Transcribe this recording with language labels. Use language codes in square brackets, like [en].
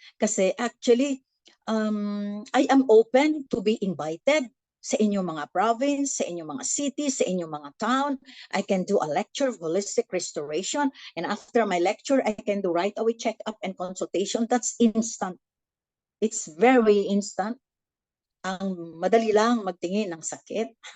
[en] Kasi actually, I am open to be invited [tl] sa inyong mga province, sa inyong mga cities, sa inyong mga town. [en] I can do a lecture of holistic restoration. And after my lecture, I can do right away check-up and consultation. That's instant. It's very instant. [tl] Ang madali lang magtingin ng sakit.